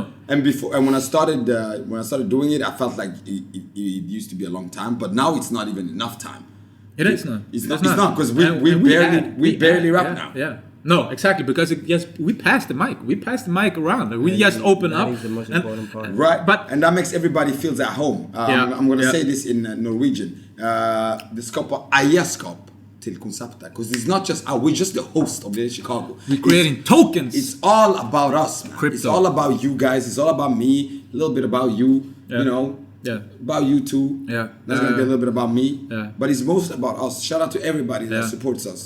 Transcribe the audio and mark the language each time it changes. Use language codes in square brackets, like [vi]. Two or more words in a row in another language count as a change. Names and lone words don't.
[en] And when I started doing it, I felt like it used to be a long time, but now it's not even enough time. It's not. It's not because we barely rap now. Yeah. No, exactly, because we passed the mic. We passed the mic around. We just open up. That is the most important part. Right, and that makes everybody feels at home. I'm going to say this in Norwegian. [no] Det skapar eierskap till konceptet. [en] Because it's not just we're just the host of the Chicago. We're creating tokens. It's all about us, man. Crypto. It's all about you guys. It's all about me. A little bit about you. You know. Yeah. About you too. Yeah. That's gonna be a little bit about me. Yeah. But it's most about us. Shout out to everybody that supports us.